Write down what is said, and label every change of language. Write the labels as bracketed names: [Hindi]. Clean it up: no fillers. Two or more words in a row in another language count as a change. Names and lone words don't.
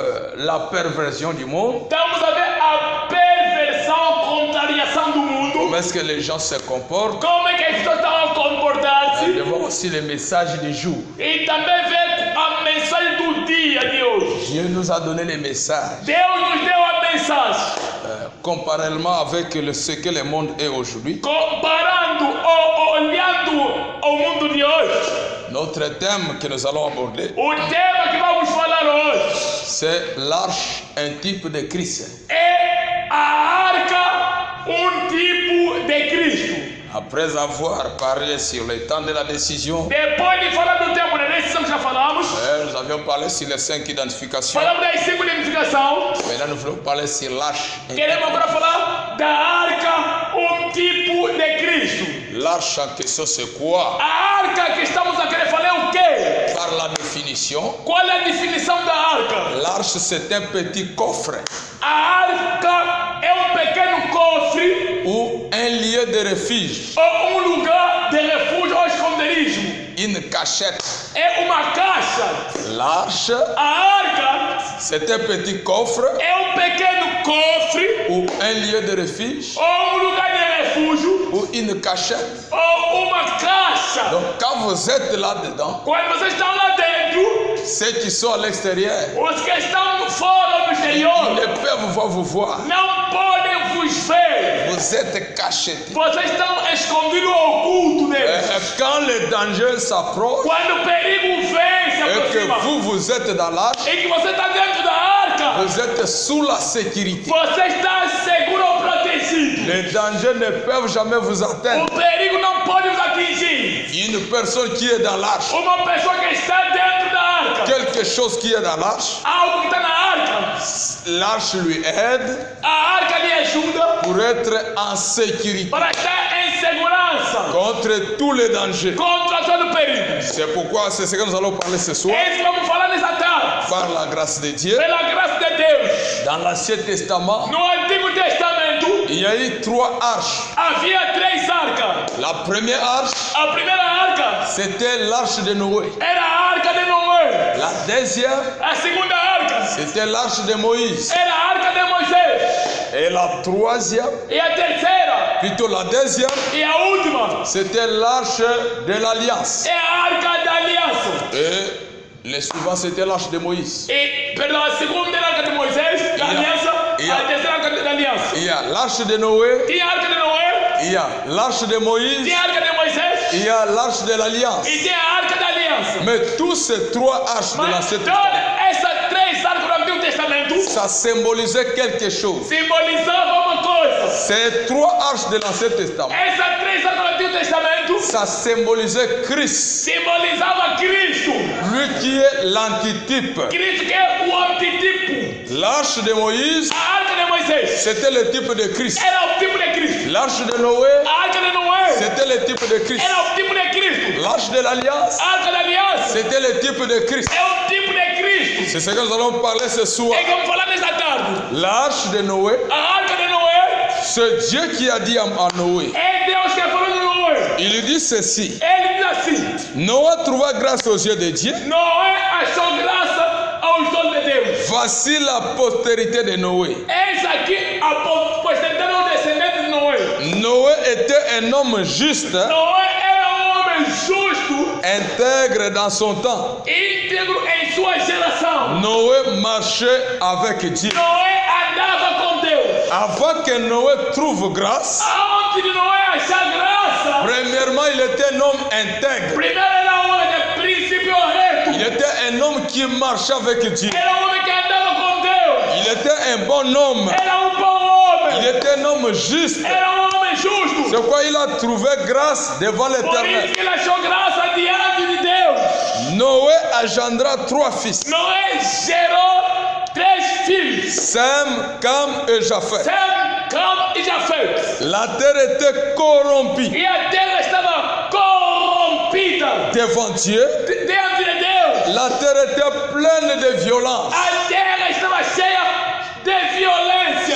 [French] la perversion du monde. [Portuguese] Estamos a ver a perversão, contrariação do mundo. [French] Comment est-ce que les gens se comportent? [Portuguese] Como é que as pessoas estão a comportar-se? [French] De voir aussi les messages du jour. [Portuguese] E também ver a mensagem do dia de hoje. [French] Dieu nous a donné les messages. [Portuguese] Deus nos deu a mensagem. [French] Comparément avec ce que le monde est aujourd'hui. [Portuguese] Comparando ou olhando ao mundo de hoje. [French] Notre thème que nous allons aborder, [Portuguese] O tema que vamos falar hoje [French] c'est l'arche, un type de Christ. [Portuguese] é a arca, tipo de Cristo. [French] Après avoir parlé sur le temps de la décision, [Portuguese] Depois de falar do tempo da decisão que já falamos, [French] nous avions parlé sur les 5 identifications. [Portuguese] falamos das 5 identificações. [French] Maintenant, nous voulons parler sur l'arche. [Portuguese] Queremos agora falar da arca, tipo de Cristo. [French] L'arche en question, c'est quoi? [Portuguese] A arca que estamos a querer falar é o quê? [French] Par la définition, [Portuguese] Qual é a definição da arca? [French] l'arche, c'est un petit coffre [Portuguese] A arca é pequeno cofre [French] ou un lieu de refuge, [Portuguese] ou lugar de refúgio ou esconderijo. [French] une cachette. [Portuguese] É uma caixa. [French] L'arche, [Portuguese] A arca [French] c'est un petit coffre [Portuguese] é pequeno cofre [French] ou un lieu de refuge [Portuguese] ou lugar de refúgio [French] ou une cachette. [Portuguese] ou uma caixa. [French] Donc, quand vous êtes là-dedans, [Portuguese] Quando vocês estão lá dentro, [French] ceux qui sont à l'extérieur, [Portuguese] os que estão fora no [French] ils [Portuguese] exterior [French] ne peuvent pas vous voir. [Portuguese] não podem vos ver. [French] Vous êtes cachetés. [Portuguese] Vocês estão escondidos ao oculto deles. [French] Quand le danger s'approche [Portuguese] Quando o perigo vem, se [French] et que [Portuguese] aproxima, [French] vous êtes dans l'arche, [Portuguese] e que você está dentro da arca, [French] vous êtes sous la sécurité. [Portuguese] você está seguro ou protegido. [French] Les dangers ne peuvent jamais vous atteindre. [Portuguese] O perigo não pode vos atingir. [French] Une personne qui est dans l'arche, [Portuguese] Uma pessoa que está dentro da arca, [French] quelque chose qui est dans l'arche, [Portuguese] algo que está na arca, [French] l'arche lui aide [Portuguese] a arca lhe ajuda [French] pour être en sécurité [Portuguese] para estar em segurança [French] contre tous les dangers. [Portuguese] contra todo perigo. [French] C'est pourquoi c'est ce que nous allons parler ce soir, [Portuguese] É isso que vamos falar nessa tarde. [French] par la grâce de Dieu. [Portuguese] Pela graça de Deus. [French] Dans l'Ancien Testament, [Portuguese] No Antigo Testamento [French] il y a eu 3 arches. [Portuguese] havia 3 arcas. [French] La première arche, [Portuguese] A primeira arca [French] c'était l'arche de Noé. [Portuguese] era a arca de Noé. [French] La deuxième, [Portuguese] A segunda arca [French] c'était l'arche de Moïse. [Portuguese] era a arca de Moisés. [French] Et la troisième, [Portuguese] E a terceira [French] plutôt la deuxième, [Portuguese] e a última [French] c'était l'arche de l'Alliance. [Portuguese] é a arca da aliança. [French] Et le suivant, c'était l'arche de Moïse. [Portuguese] E, perdão, a segunda era a arca de Moisés, da aliança. A terceira arca da aliança. [French] Il y a l'arche de Noé, [Portuguese] Tinha a arca de Noé, [French] il y a l'arche de Moïse, [Portuguese] tinha a arca de Moisés [French] il y a l'arche de l'Alliance. [Portuguese] e tinha a arca da aliança. [French] Mais tous ces 3 arches de [Portuguese] Mas [French] l'Ancien [Portuguese] todas [French] Testament, [Portuguese] essas 3 arcas do Antigo Testamento [French] ça symbolisait quelque chose. [Portuguese] simbolizavam uma coisa. [French] Ces 3 arches de l'Ancien Testament, [Portuguese] Essas 3 arcas do Antigo Testamento [French] ça symbolisait Christ, [Portuguese] simbolizavam Cristo. [French] lui qui est l'antitype. [Portuguese] Cristo que é o antitipo. [French] L'arche de Moïse, [Portuguese] A arca de Moisés [French] c'était le type de Christ. [Portuguese] era o tipo de Cristo. [French] L'arche de Noé, [Portuguese] A arca de Noé [French] c'était le type de Christ. [Portuguese] era o tipo de Cristo. [French] L'arche de l'Alliance, [Portuguese] A arca da aliança [French] c'était le type de Christ. [Portuguese] é o tipo de Cristo. [French] C'est ce que nous allons parler ce soir. [Portuguese] É que vamos falar nesta tarde. [French] L'arche de Noé, [Portuguese] A arca de Noé [French] c'est Dieu qui a dit à Noé. [Portuguese] é Deus que falou de Noé. [French] Il lui dit ceci. [Portuguese] Ele diz assim: [French] Noé trouva grâce aux yeux de Dieu. [Portuguese] Noé achou graça aos olhos de Deus. [French] Voici la postérité de Noé. [Portuguese] Eis aqui a posteridade ou descendente de Noé. [French] Noé était un homme juste, [Portuguese] Noé era homem justo, [French] intègre dans son temps. [Portuguese] íntegro em sua geração. [French] Noé marchait avec Dieu. [Portuguese] Noé andava com Deus. [French] Avant que Noé trouve grâce, [Portuguese] Antes de Noé achar graça, [French] premièrement, il était un homme intègre. [Portuguese] primeiro era homem de princípio reto. [French] Il était un homme qui marchait avec Dieu. [Portuguese] Era homem que andava com Deus. [French] Il était un bon homme. [Portuguese] Era bom [French] Il [Portuguese] homem. [French] était un homme juste. [Portuguese] Era homem justo. [French] C'est pourquoi il a trouvé grâce devant [Portuguese] Por [French] l'Éternel. [Portuguese] isso que ele achou graça diante de Deus. [French] Noé engendra 3 fils, [Portuguese] Noé gerou 3 filhos. [French] Sem, Cam et Japheth. [Portuguese] Sem, Cam e Jafé. [French] La terre était corrompue [Portuguese] E a terra estava corrompida [French] devant Dieu. [Portuguese] diante de Deus. [French] La terre était pleine de violence. [Portuguese] A terra estava cheia de violência.